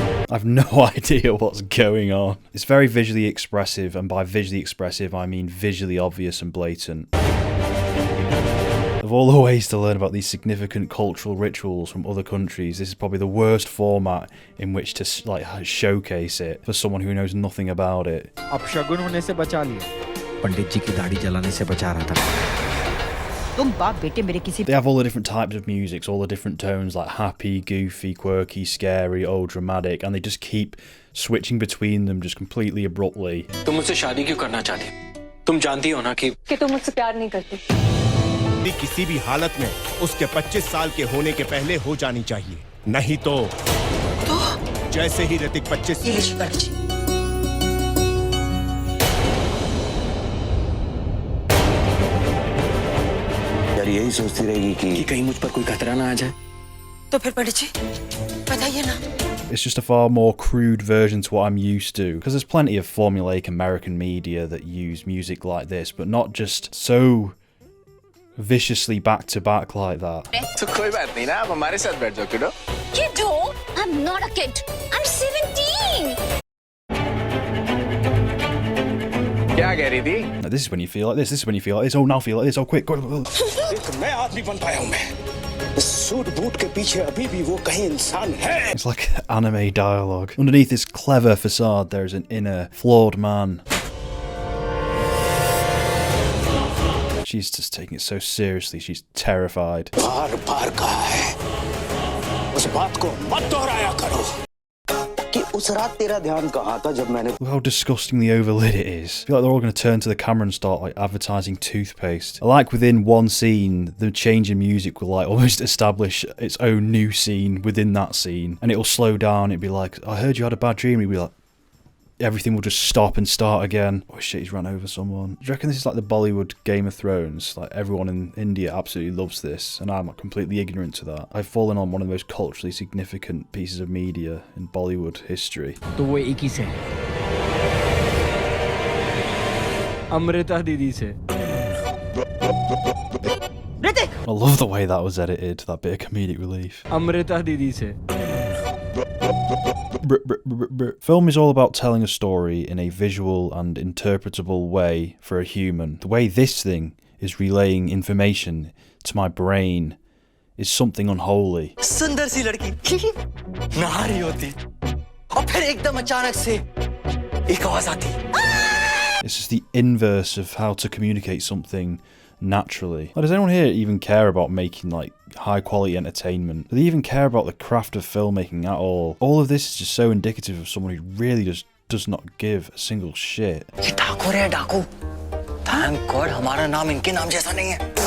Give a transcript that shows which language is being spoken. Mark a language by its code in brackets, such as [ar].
[en] I've no idea what's going on. It's very visually expressive, and by visually expressive I mean visually obvious and blatant. Of all the ways to learn about these significant cultural rituals from other countries, this is probably the worst format in which to like showcase it for someone who knows nothing about it. [hi] अपशगुन होने से बचा लिया, पंडित जी की दाढ़ी जलाने से बचा रहा था। [en] They have all the different types of music, all the different tones, like happy, goofy, quirky, scary, old, dramatic, and they just keep switching between them just completely abruptly. [hi] तुम मुझसे शादी क्यों करना चाहती? तुम जानती हो ना कि तुम मुझसे प्यार नहीं करती। किसी भी हालत में उसके 25 साल के होने के पहले हो जानी चाहिए, नहीं तो जैसे ही ऋतिक 25 यार यही सोचती रहेगी कि कहीं मुझ पर कोई खतरा ना आ जाए। तो फिर पंडित जी बताइए ना। [en] It's just a far more crude version to what I'm used to, because there's plenty of formulaic American media that use music like this, but not just so viciously back to back like that. [hi] तो कोई बात नहीं ना, आप हमारे साथ बैठ जाओ किडो। [en] Kiddo? I'm not a kid. I'm 17. [hi] क्या कह रही थी? [en] Now, this is when you feel like this. This is when you feel like this. Oh, now feel like this. Oh, quick, go. [hi] एक मैं आदमी बन पाया हूं मैं। इस सूट बूट के पीछे अभी भी वो कहीं इंसान है। [en] It's like anime dialogue. Underneath this clever facade, there is an inner flawed man. She's just taking it so seriously. She's terrified. [hi] बार-बार कहा है, उस बात को मत दोहराया करो कि उस रात तेरा ध्यान कहाँ था जब मैंने। [en] Look how disgustingly overlit it is. I feel like they're all going to turn to the camera and start like advertising toothpaste. I like within one scene, the change in music will like almost establish its own new scene within that scene, and it'll slow down. It'll be like, I heard you had a bad dream. It'll be like, everything will just stop and start again. Oh shit, he's run over someone. Do you reckon this is like the Bollywood Game of Thrones? Like everyone in India absolutely loves this, and I'm completely ignorant to that. I've fallen on one of the most culturally significant pieces of media in Bollywood history. [hi] तो वो एक ही से है, अमृता दीदी से। [en] I love the way that was edited, that bit of comedic relief. [hi] Amrita दीदी से। [en] Film is all about telling a story in a visual and interpretable way for a human. The way this thing is relaying information to my brain is something unholy. सुंदर सी लड़की नहा रही होती और फिर एकदम अचानक से एक आवाज आती। It's just the inverse of how to communicate something naturally. Like, does anyone here even care about making like high quality entertainment? Do they even care about the craft of filmmaking at all? All of this is just so indicative of someone who really just does not give a single shit. [hi] ये ठाकुर है डाकू। [en] Thank God [hi] हमारा नाम इनके नाम जैसा नहीं है।